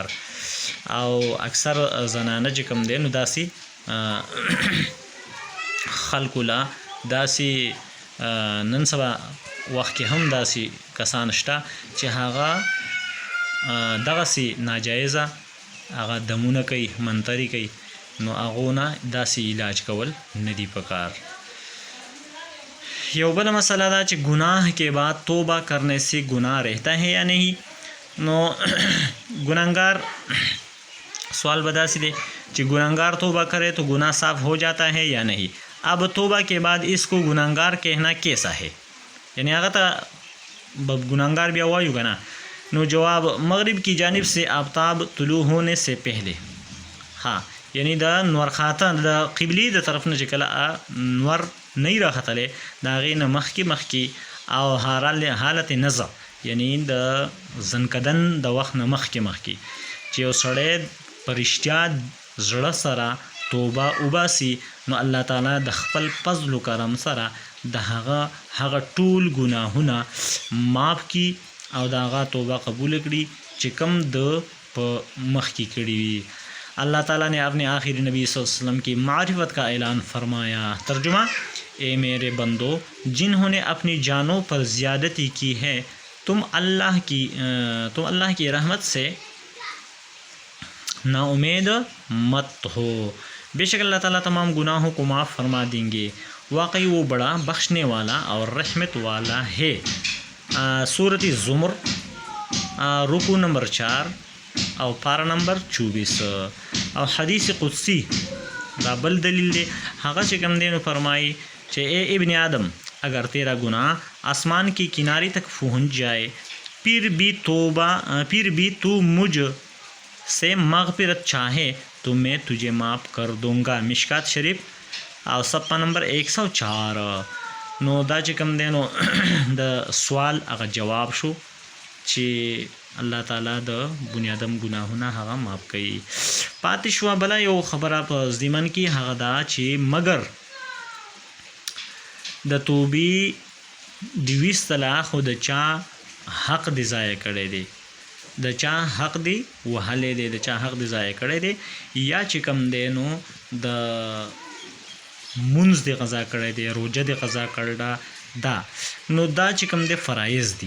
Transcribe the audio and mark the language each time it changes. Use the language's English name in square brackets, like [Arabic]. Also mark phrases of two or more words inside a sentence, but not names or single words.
[Pashto] او اکثر زنانه چې کوم دی نو داسې خلکو له داسې نن سبا وخت کې هم داسې کسان شته چې هغه دغسې ناجایزه هغه دمونه کوي، منتري کوي، نو هغو نه داسې علاج کول نه دي پکار. یو بل مسئلہ دا چې [Urdu] گناہ کے بعد توبہ کرنے سے گناہ رہتا ہے یا نہیں. نو گناہگار سوال بدا سی دے کہ گناہگار توبہ کرے تو گناہ صاف ہو جاتا ہے یا نہیں. اب توبہ کے بعد اس کو گناہگار کہنا کیسا ہے؟ [Pashto] یعنی هغه ته گناہگار بیا وایو که نه؟ [Urdu] نو جواب مغرب کی جانب سے آفتاب طلوع ہونے سے پہلے. [Pashto] ها یعنی د نور خاته د قبلی د طرف نه چې کله نور نه راختلی د هغې نه مخکې او حالت نزع یعنی د زنکدن د وخت نه مخکې چې یو سړی په رښتیا زړه سره توبه وباسي، نو الله تعالی د خپل فضل و کرم سره د هغه ټول گناهونه معاف کی او د هغه توبه قبول کړي چې کم د په مخکې کړي وي. [Urdu] اللہ تعالیٰ نے اپنے آخری نبی [Arabic] صلی اللہ علیہ وسلم [Urdu] کی معرفت کا اعلان فرمایا. ترجمہ: اے میرے بندو، جنہوں نے اپنی جانوں پر زیادتی کی ہے، تم اللہ کی رحمت سے نا امید مت ہو. بے شک اللہ تعالیٰ تمام گناہوں کو معاف فرما دیں گے، واقعی وہ بڑا بخشنے والا اور رحمت والا ہے. [Pashto] سورۃ الزمر رکوع نمبر 4 او پارا نمبر 24. او حدیث قدسی دا بل دلیل دی، هغه چې کوم دی نو فرمائی [Urdu] کہ اے ابن آدم، اگر تیرا گناہ آسمان کی کنارے تک پہنچ جائے پھر بھی تو مجھ سے مغفرت چاہے تو میں تجھے معاف کر دوں گا. [Pashto] مشکات شریف او صفحہ نمبر 104. نو دا چې کوم دی نو د سوال هغه جواب شو چې الله تعالی د بنی آدم گناهونه هغه معاف کوي. پاتې شوه بله یو خبره په ضمن کې، هغه دا چې مګر د توبې د ویستله خو د چا حق دی ضایع کړی دی، د چا حق دی وهلی دی، د چا حق دی ضایع کړی دی، یا چې کوم دی نو د مونځ دی قضا کړی دی، روژه دی قضا کړی دا نو دا چې کوم دی فرایض دی.